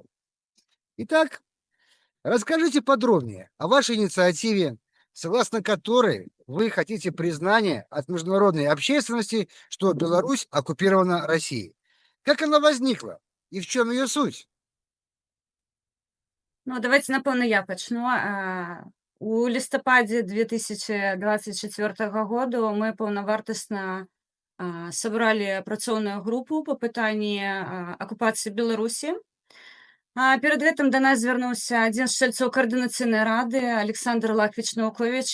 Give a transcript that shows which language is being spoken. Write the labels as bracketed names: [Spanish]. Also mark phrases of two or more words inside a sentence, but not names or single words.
[Russian] Итак, расскажите подробнее о вашей инициативе, согласно которой вы хотите признания от международной общественности, что Беларусь оккупирована Россией. Как она возникла и в чем ее суть? Ну, давайте, [Belarusian] напэўна, я пачну. У лістападзе 2024 году мы паўнавартасна сабралі працоўную групу па пытанні акупацыі Беларусі. Перад гэтым да нас звярнуўся адзін з чальцоў каардынацыйнай рады Александр Лаквіч-Наўковіч.